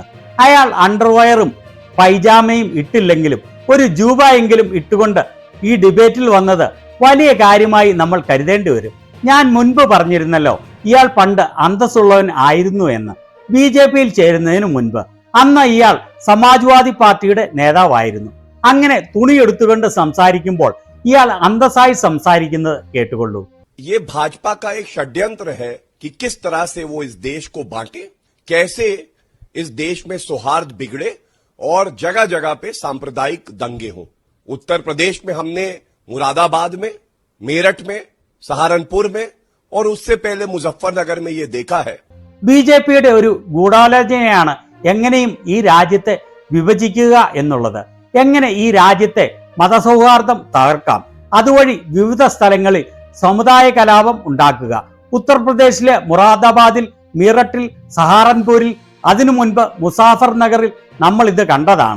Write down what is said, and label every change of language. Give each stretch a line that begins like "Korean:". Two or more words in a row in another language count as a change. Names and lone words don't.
Malayalam: അയാൾ അണ്ടർവയറും പൈജാമയും ഇട്ടില്ലെങ്കിലും ഒരു ജൂബയെങ്കിലും ഇട്ടുകൊണ്ട് ഈ ഡിബേറ്റിൽ വന്നത് വലിയ കാര്യമായി നമ്മൾ കരുതേണ്ടി വരും. ഞാൻ മുൻപ് പറഞ്ഞിരുന്നല്ലോ, ഇയാൾ പണ്ട് അന്തസ്സുള്ളവൻ ആയിരുന്നു എന്ന്. BJPയിൽ ചേരുന്നതിന് മുൻപ് അന്ന് ഇയാൾ സമാജ്വാദി പാർട്ടിയുടെ നേതാവായിരുന്നു. അങ്ങനെ തുണിയെടുത്തുകൊണ്ട് സംസാരിക്കുമ്പോൾ ഇയാൾ അന്തസ്സായി സംസാരിക്കുന്നത് കേട്ടുകൊള്ളൂ.
Hindi: ये भाजपा का एक षड्यंत्र है कि किस तरह से वो इस देश को बांटे, कैसे इस देश में सौहार्द बिगड़े और जगह जगह पे सांप्रदायिक दंगे हों। उत्तर प्रदेश में हमने मुरादाबाद में, मेरठ में, सहारनपुर में और उससे पहले मुजफ्फरनगर में ये देखा है.
Malayalam: BJPയുടെ ഒരു ഗൂഢാലോചനയാണ് എങ്ങനെയും ഈ രാജ്യത്തെ വിഭജിക്കുക എന്നുള്ളത്. എങ്ങനെ ഈ രാജ്യത്തെ മതസൗഹാർദ്ദം തകർക്കാം, അതുവഴി വിവിധ സ്ഥലങ്ങളിൽ സമുദായ കലാപം ഉണ്ടാക്കുക. ഉത്തർപ്രദേശിലെ മുറാദാബാദിൽ, മീററ്റിൽ, സഹാറൻപൂരിൽ, അതിനു മുൻപ് മുസാഫർ നഗറിൽ നമ്മൾ ഇത് കണ്ടതാണ്.